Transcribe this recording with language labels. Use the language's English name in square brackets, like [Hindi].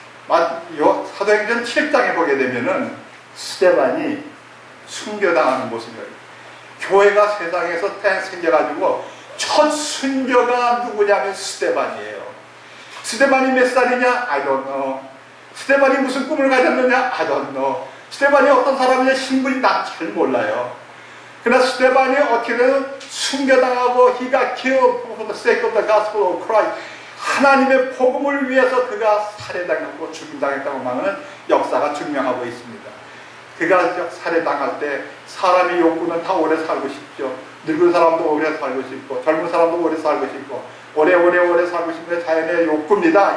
[Korean] 사도행전 7장에 보게 되면은 스데반이 순교당하는 모습이에요. 교회가 세상에서 생겨가지고 첫 순교가 누구냐면 스데반이에요. 스데반이 몇 살이냐? [English] I don't know. [Korean] 스데반이 무슨 꿈을 가졌느냐? [English] I don't know. [Korean] 스데반이 어떤 사람이냐? 신분이 난 잘 몰라요. 그러나 스데반이 어떻게든 순교당하고 [English] he got killed for the sake of the gospel of Christ. [Korean] 하나님의 복음을 위해서 그가 살해당하고 죽임당했다고 하는 역사가 증명하고 있습니다. 그가 살해당할 때 사람의 욕구는 다 오래 살고 싶죠. 늙은 사람도 오래 살고 싶고 젊은 사람도 오래 살고 싶고 오래 살고 싶은 게 자연의 욕구입니다.